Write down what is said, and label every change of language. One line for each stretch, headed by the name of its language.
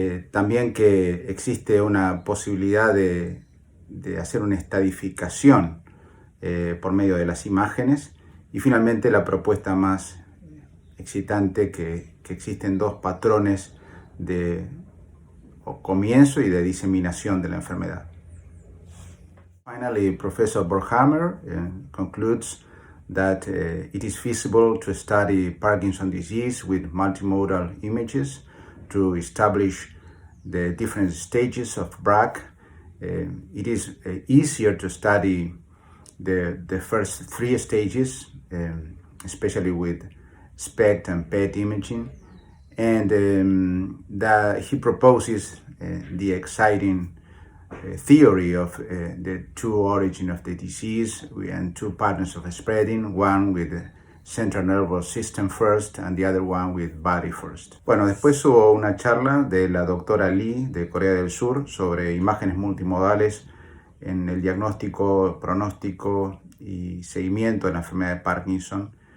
Spanish: También que existe una posibilidad de hacer una estadificación por medio de las imágenes, y finalmente la propuesta más excitante que existen dos patrones de comienzo y de diseminación de la enfermedad.
English: Finally, Professor Borhammer concludes that it is feasible to study Parkinson's disease with multimodal images to establish the different stages of BRAC. It is easier to study the first three stages, especially with SPECT and PET imaging, and that he proposes the exciting theory of the two origins of the disease and two patterns of spreading, one with central nervous system first and the other one with body first.
Spanish: Bueno, después hubo una charla de la doctora Lee de Corea del Sur sobre imágenes multimodales en el diagnóstico, pronóstico y seguimiento de la enfermedad de Parkinson.